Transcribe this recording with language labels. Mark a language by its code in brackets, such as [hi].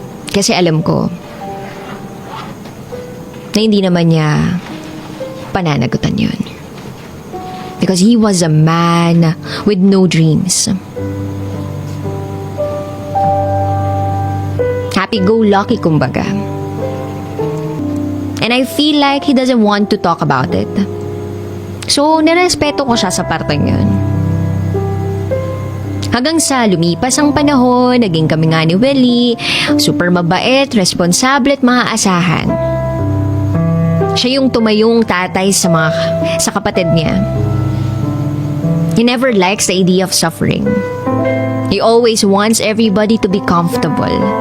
[tl] Kasi alam ko na hindi naman niya pananagutan yun. [en] Because he was a man with no dreams. [tl] Happy-go-lucky kumbaga. [en] And I feel like he doesn't want to talk about it. [tl] So, nirespeto ko siya sa parteng yun. Hanggang sa lumipas ang panahon, naging kami nga ni Willie, super mabait, responsable at maaasahan. Siya yung tumayong tatay sa kapatid niya. [en] He never likes the idea of suffering. He always wants everybody to be comfortable.